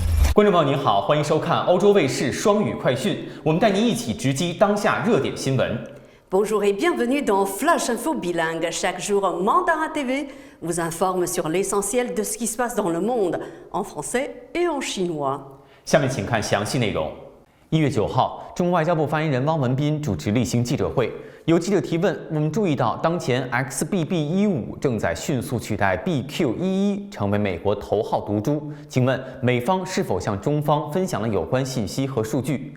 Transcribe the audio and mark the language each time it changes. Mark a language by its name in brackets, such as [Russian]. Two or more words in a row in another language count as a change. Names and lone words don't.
[Chinese] 观众朋友您好，欢迎收看欧洲卫视双语快讯，我们带您一起直击当下热点新闻。 [French] Bonjour et bienvenue dans Flash Info Bilingue. Chaque jour, Mandarin TV vous informe sur l'essentiel de ce qui se passe dans le monde, en français et en chinois. [Chinese] 下面请看详细内容。1月9号，中国外交部发言人汪文斌主持例行记者会，有记者提问，我们注意到当前 XBB.1.5正在迅速取代 BQ.1.1，成为美国头号毒株。请问美方是否向中方分享了有关信息和数据？